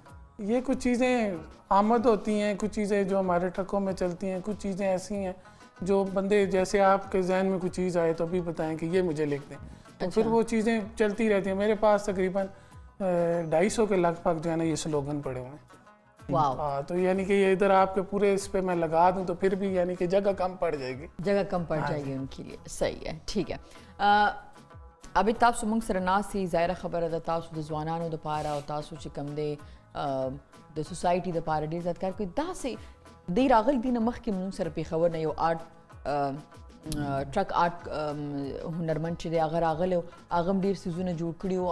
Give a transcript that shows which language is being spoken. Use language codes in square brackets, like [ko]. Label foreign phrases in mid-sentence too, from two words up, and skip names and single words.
[ur] یہ کچھ چیزیں آمد ہوتی ہیں, کچھ چیزیں جو ہمارے ٹرکوں میں چلتی ہیں, کچھ چیزیں ایسی ہیں جو بندے جیسے آپ کے ذہن میں کچھ چیز آئے تو ابھی بتائیں کہ یہ مجھے لکھ دیں, تو پھر وہ چیزیں چلتی رہتی ہیں. میرے پاس تقریباً 250 کے لگ بھگ جو ہے نا یہ سلوگن پڑے ہوئے ہیں. واو. تو یعنی کہ یہ ادھر آپ کے پورے اس پہ میں لگا دوں تو پھر بھی یعنی کہ جگہ کم پڑ جائے گی. جگہ کم پڑ جائے گی ان کے لیے. صحیح ہے, ٹھیک ہے. [ps] ابھی تاسو موږ سره ناسي ظاهره خبره ده, تاسو د ځوانانو دپاره او تاسو چې کوم دی د سوسایټي دپاره ډېر زیات کار کوي. داسې دی راغلی دي نه مخکې موږ سره پېښور نه یو ټرک آرټ هنرمند چې دی هغه راغلی و, هغه هم ډېر څیزونه جوړ کړي وو.